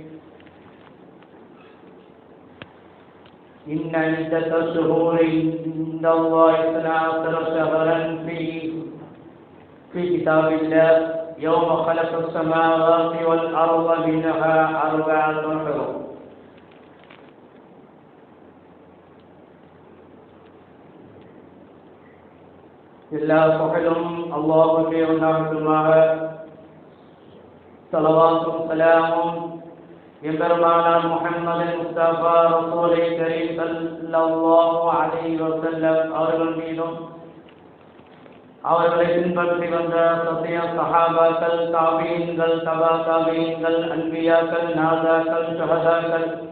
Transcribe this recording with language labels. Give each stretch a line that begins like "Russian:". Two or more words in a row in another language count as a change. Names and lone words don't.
Arabic: إن عدة الشهور عند الله 12 شهرا في كتاب الله يوم خلق السماوات والأرض منها 4 حرم.
Tamil: எல்லா புகழும் அல்லாஹ்வுக்கே உண்டாகட்டுமாக. ஸலவாத்தும் ஸலாமும் எம்பெருமானார் முஹம்மது முஸ்தபா ரசூலே கரீம்
Arabic: صلى الله عليه وسلم
Tamil: அவர்கள் மீதும், அவர்களை பின்பற்றி வந்த சத்திய சஹாபாக்கள், தாபீன்கள், தபா தாபீன்கள், அன்பியாக்கள், நாதாக்கள், ஷஹதாக்கள்